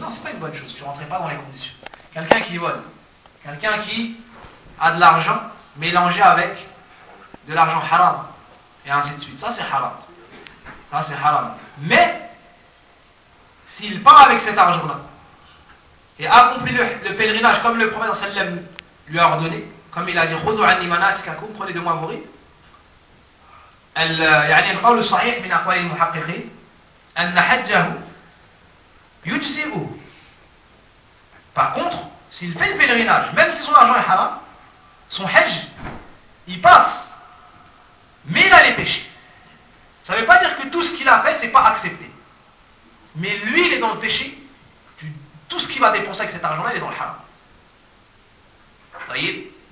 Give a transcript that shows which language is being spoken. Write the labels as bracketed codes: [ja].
[fr] Non, c'est pas une bonne chose. Tu ne rentrais pas dans les conditions. Quelqu'un qui vole. Quelqu'un qui a de l'argent mélangé avec de l'argent haram. Et ainsi de suite. Ça, c'est haram. Mais, s'il part avec cet argent-là et accomplit le pèlerinage comme le prophète sallam lui a ordonné, comme il a dit, [ar] خذوا عني مناسككم, [fr] prenez de moi vos rites. [ar] يعني القول الصحيح من أقوال المحققين أن حجه يجزئه. [fr] Par contre, s'il fait le pèlerinage, même si son argent est haram, son hajj, il passe. Mais il a les péchés. Ça ne veut pas dire que tout ce qu'il a fait, ce n'est pas accepté. Mais lui, il est dans le péché. Tout ce qu'il va dépenser avec cet argent-là, il est dans le haram. Voyez ?